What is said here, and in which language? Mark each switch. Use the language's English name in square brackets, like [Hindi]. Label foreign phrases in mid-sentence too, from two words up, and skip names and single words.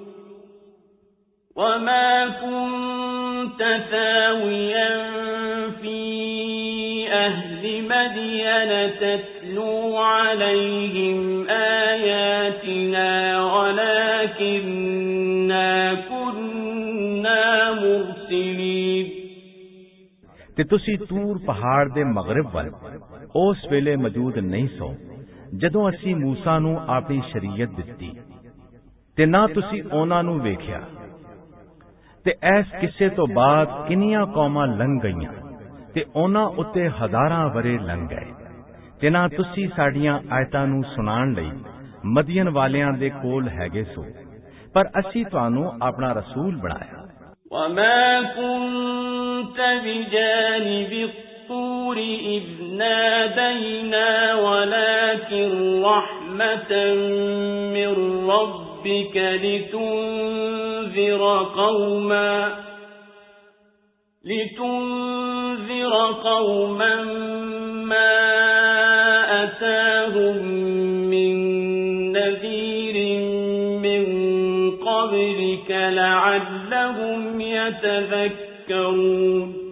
[Arabic] وَمَا كُنْتَ ثَاوِيًا فِي أَهْلِ مَدْيَنَ تَتْلُو عَلَيْهِمْ آيَاتِنَا وَلَكِنَّا كُنَّا مُرْسِلِينَ। [Punjabi] ਤੇ ਤੁਸੀਂ ਤੂਰ ਪਹਾੜ ਦੇ ਮਗਰਬ ਵੱਲ ਉਸ ਵੇਲੇ ਮੌਜੂਦ ਨਹੀਂ ਸੋ ਜਦੋਂ ਅਸੀਂ ਮੂਸਾ ਨੂੰ ਆਪਣੀ ਸ਼ਰੀਅਤ ਦਿੱਤੀ, ਤੇ ਨਾ ਤੁਸੀਂ ਉਹਨਾਂ ਨੂੰ ਵੇਖਿਆ। ਤੇ ਇਸ ਕਿੱਸੇ ਤੋਂ ਬਾਅਦ ਕਿੰਨੀਆਂ ਕੌਮਾਂ ਲੰਘ ਗਈਆਂ ਤੇ ਉਹਨਾਂ ਉੱਤੇ ਹਜ਼ਾਰਾਂ ਵਰੇ ਲੰਘ ਗਏ, ਤੇ ਨਾ ਤੁਸੀਂ ਸਾਡੀਆਂ ਆਇਤਾਂ ਨੂੰ ਸੁਣਾਉਣ ਲਈ ਮਦੀਨ ਵਾਲਿਆਂ ਦੇ ਕੋਲ ਹੈਗੇ ਸੋ, ਪਰ ਅਸੀਂ ਤੁਹਾਨੂੰ ਆਪਣਾ ਰਸੂਲ ਬਣਾਇਆ। [Arabic] وَمَا كُنْتَ بِجَانِبِ الطُّورِ إِذْ نَادَيْنَا وَلَكِنْ رَحْمَةً مِّن رَّبِّكَ لِتُنذِرَ قَوْمًا مَّا أَتَاهُم مِّن نَّذِيرٍ مِّن قَبْلِكَ لَعَلَّهُمْ يَتَذَكَّرُونَ